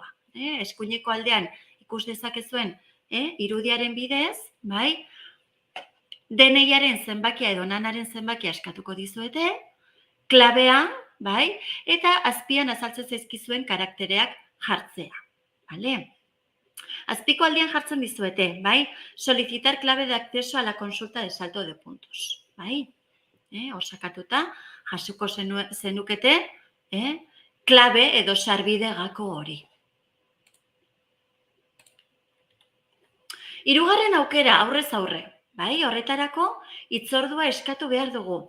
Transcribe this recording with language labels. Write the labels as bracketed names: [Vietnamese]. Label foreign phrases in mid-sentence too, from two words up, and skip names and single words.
[Basque] Eskuineko aldean ikus dezakezuen irudiaren bidez, DNI-aren zenbakia edo NANaren zenbakia eskatuko dizuete, klabea, eta azpian azaltzen zaizkizuen karaktereak jartzea. Azpiko aldean jartzen dizuete, [Spanish] solicitar clave de acceso a la consulta de salto de puntos. [Basque] Osakatuta, jasoko zenukete, klabe edo sarbide gako hori. Hirugarren aukera aurrez aurre, horretarako hitzordua eskatu behar dugu.